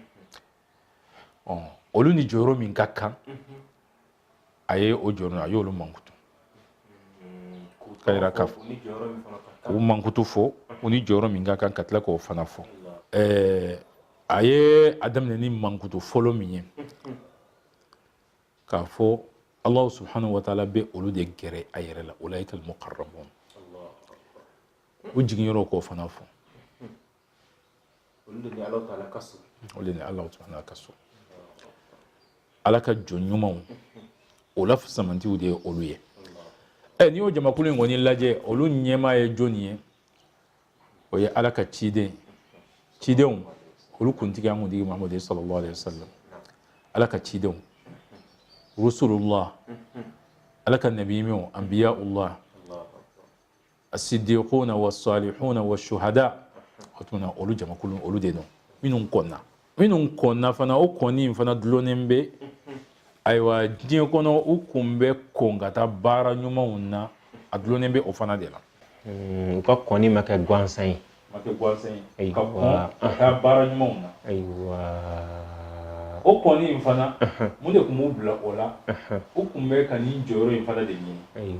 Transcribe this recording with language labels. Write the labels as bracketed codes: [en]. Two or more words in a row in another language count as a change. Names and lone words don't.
[bm] olu ni jɔyɔrɔ min ka kan a ye o jɔyɔrɔ a y'olu mankutu ka yira k'a fɔ k'u mankutu fɔ u ni jɔyɔrɔ min ka kan ka tila k'o fana fɔ a ye a daminɛ ni mankutu fɔlɔ min ye k'a fɔ [ar] الله سبحانه وتعالى [bm] bɛ olu de gɛrɛ a yɛrɛ la [ar] أولئك المقربون [bm] u jiginyɔrɔ k'o fana fɔ olu de ni [ar] الله سبحانه [bm] ka so ala ka jɔn ɲumanw o la fusamantiw de ye olu ye n'i y'o jamakulu in kɔni lajɛ olu ɲɛmaa ye jɔnni ye o ye ala ka cidenw olu kuntigi an kuntigi Muhamadu [ar] صلى الله عليه وسلم [bm] ala ka cidenw rusulullah ala ka nabiyyiw [ar] أنبياء الله الصديقون والصالحون والشهداء [bm] o tuma olu jamakulu olu de don minnu kɔnna fana o kɔnni in fana dulonnen bɛ ayiwa diɲɛ kɔnɔ u kun bɛ kɔn ka taa baara ɲumanw na a dulonnen bɛ o fana de la u ka kɔnni ma kɛ gansan ye ka kɔn ka taa baara ɲumanw na o kɔnni in fana mun de kun b'u bila o la u kun bɛ ka nin jɔyɔrɔ in fana de ɲini